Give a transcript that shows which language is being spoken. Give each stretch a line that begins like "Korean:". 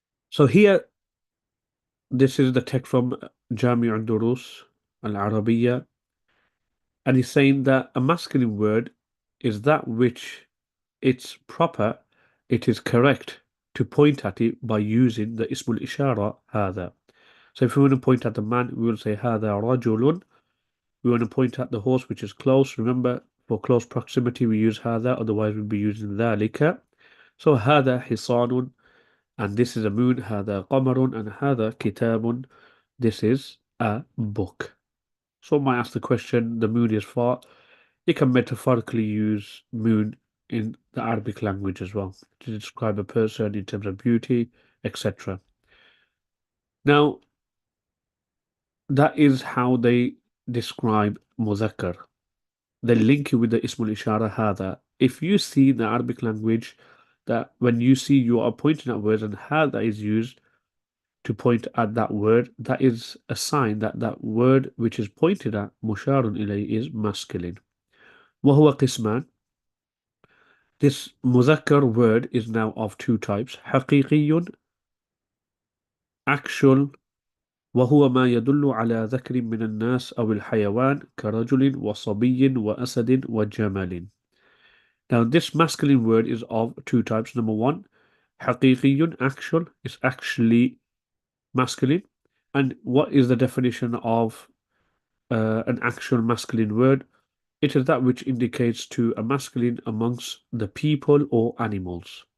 English: So here, this is the text from جامع الدروس العربية, and he's saying that a masculine word is that which it's proper, it is correct to point at it by using the اسم الإشارة هذا. So if we want to point at the man, we will say
Arabic: هذا رجل.
English: We want to point at the horse, which is close. Remember, for close proximity, we use هذا, otherwise we'll be using ذلك. So
Arabic: هذا حصان,
English: and this is a moon.
Arabic: هذا قمر, and هذا كتاب.
English: This is a book. So I might ask the question, the moon is far. You can metaphorically use moon in the Arabic language as well to describe a person in terms of beauty, etc. Now, that is how they describe muzakkar. They link you with the ismul ishara hada. If you see in the Arabic language that when you see you are pointing at words and hada is used to point at that word, that is a sign that that word which is pointed at, musharun ilay, is masculine.
Arabic: وهو قسمان.
English: This muzakkar word is now of two types: حقيقي, actual,
Arabic: وهو ما يدل على ذكر من الناس أو الحيوان كرجل وصبي وأسد وجمل.
English: Now this masculine word is of two types. Number one, حقيقي, actual, is actually masculine. And what is the definition of an actual masculine word? It is that which indicates to a masculine amongst the people or animals.